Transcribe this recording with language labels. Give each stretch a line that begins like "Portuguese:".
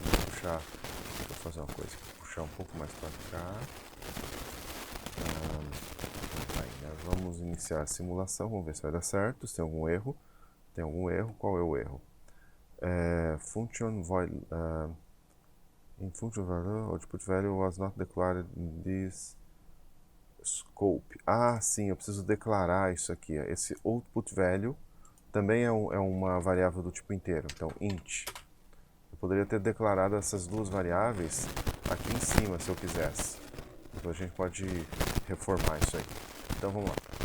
Portuguese: Puxar, vou fazer uma coisa, puxar um pouco mais para cá. Vamos iniciar a simulação, vamos ver se vai dar certo, se tem algum erro. Tem algum erro, qual é o erro?
English: Function void in function value, output value was not declared in this scope.
Portuguese: Sim, eu preciso declarar isso aqui. Esse output value também é uma variável do tipo inteiro, então int. Eu poderia ter declarado essas duas variáveis aqui em cima, se eu quisesse. Então a gente pode reformar isso aí. Então vamos lá.